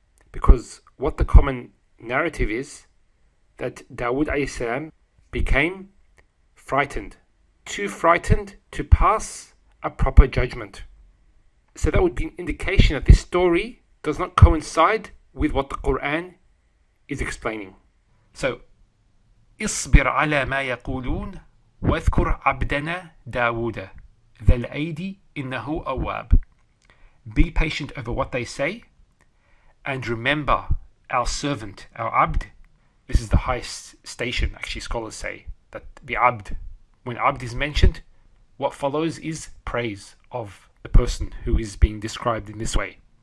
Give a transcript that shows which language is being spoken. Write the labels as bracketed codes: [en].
[en] Because what the common narrative is, that Dawood AS became frightened, too frightened to pass a proper judgment. So that would be an indication that this story does not coincide with what the Quran is explaining. So, [ar] اصبر على ما يقولون واذكر عبدنا داود ذا الأيدي إنه أواب. [en] Be patient over what they say, and remember our servant, our abd. This is the highest station, actually scholars say, that the abd, when abd is mentioned, what follows is praise of the person who is being described in this way.